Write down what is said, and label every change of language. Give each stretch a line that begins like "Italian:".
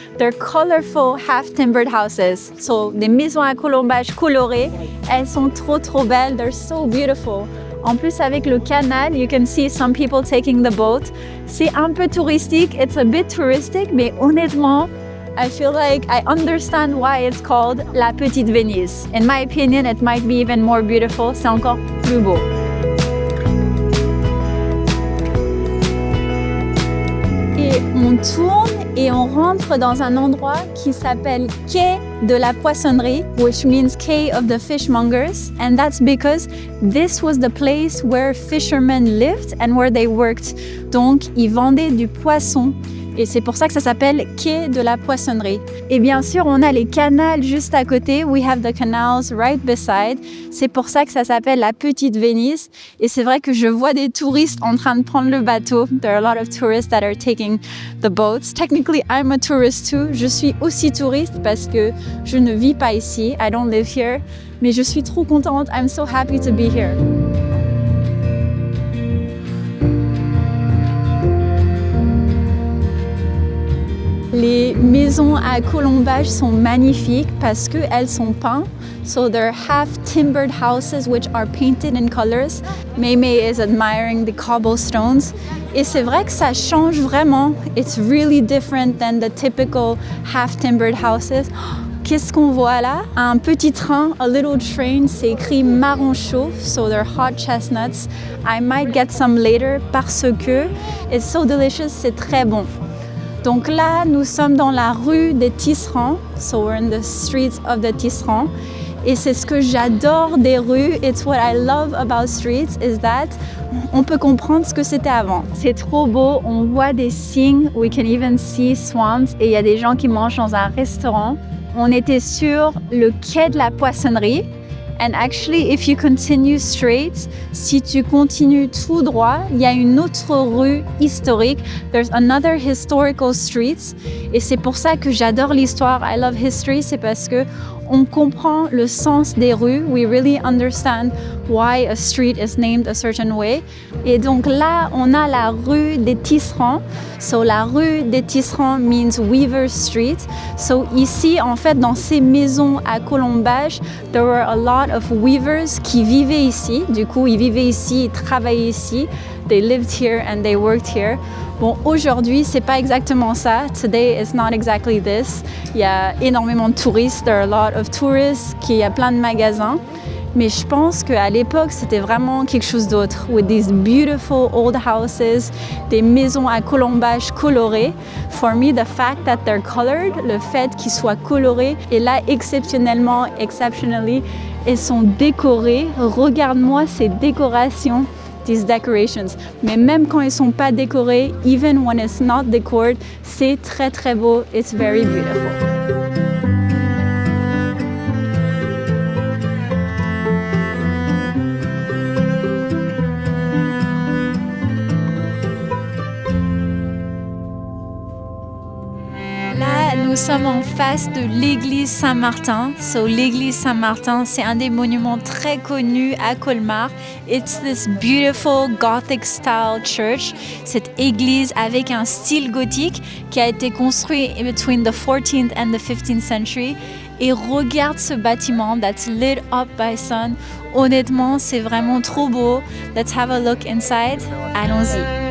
English: They're colorful half-timbered houses.
French: So des maisons à colombage colorées, elles sont trop belles.
English: They're so beautiful.
French: En plus, avec le canal,
English: you can see some people taking the boat.
French: C'est un peu touristique,
English: it's a bit touristic,
French: mais honnêtement,
English: I feel like I understand why it's called La Petite Venise. In my opinion, it might be even more beautiful.
French: C'est encore plus beau. Et on tourne et on rentre dans un endroit qui s'appelle Quai de la Poissonnerie,
English: which means Quay of the Fishmongers. And that's because this was the place where fishermen lived and where they worked.
French: Donc, ils vendaient du poisson. Et c'est pour ça que ça s'appelle Quai de la Poissonnerie. Et bien sûr, on a les canals juste à côté.
English: We have the canals right beside.
French: C'est pour ça que ça s'appelle la Petite Venise. Et c'est vrai que je vois des touristes en train de prendre le bateau.
English: There are a lot of tourists that are taking the boats. Technically, I'm a tourist too.
French: Je suis aussi touriste parce que je ne vis pas ici.
English: I don't live here.
French: Mais je suis trop contente.
English: I'm so happy to be here.
French: Les maisons à colombage sont magnifiques parce qu'elles sont peintes.
English: So they're half-timbered houses which are painted in colors. Meimei is admiring the cobblestones.
French: Et c'est vrai que ça change vraiment.
English: It's really different than the typical half-timbered houses.
French: Qu'est-ce qu'on voit là? Un petit train,
English: a little train,
French: c'est écrit marron chaud,
English: so they're hot chestnuts. I might get some later
French: parce que
English: it's so delicious,
French: c'est très bon. Donc là, nous sommes dans la rue des Tisserands.
English: So we're in the streets of the Tisserands.
French: Et c'est ce que j'adore des rues.
English: It's what I love about streets is that
French: on peut comprendre ce que c'était avant. C'est trop beau. On voit des cygnes.
English: We can even see swans.
French: Et il y a des gens qui mangent dans un restaurant. On était sur le quai de la Poissonnerie.
English: And actually, if you continue straight,
French: si tu continues tout droit, il y a une autre rue historique.
English: There's another historical street.
French: Et c'est pour ça que j'adore l'histoire.
English: I love history.
French: C'est parce que on comprend le sens des rues.
English: We really understand why a street is named a certain way.
French: Et donc là, on a la rue des Tisserands. So la rue des Tisserands
English: means Weaver Street.
French: So ici, en fait, dans ces maisons à colombage,
English: there were a lot of weavers
French: qui vivaient ici. Du coup, ils vivaient ici, ils travaillaient ici.
English: They lived here and they worked here.
French: Bon, aujourd'hui, c'est pas exactement ça.
English: Today is not exactly this.
French: Il y a énormément de touristes.
English: There are a lot of tourists.
French: Il y a plein de magasins. Mais je pense qu'à l'époque, c'était vraiment quelque chose d'autre.
English: With these beautiful old houses,
French: des maisons à colombage colorées.
English: For me, the fact that they're colored,
French: le fait qu'ils soient colorés, et là, exceptionally, elles sont décorées. Regarde-moi ces décorations.
English: These decorations.
French: Mais même quand ils sont pas décorés,
English: even when it's not decored,
French: c'est très très beau.
English: It's very beautiful.
French: Nous sommes en face de l'église Saint-Martin. L'église Saint-Martin, c'est un des monuments très connus à Colmar.
English: It's this beautiful Gothic style church.
French: Cette église avec un style gothique qui a été construit
English: between the 14th and the 15th century.
French: Et regarde ce bâtiment
English: that's lit up by sun.
French: Honnêtement, c'est vraiment trop beau.
English: Let's have a look inside.
French: Allons-y.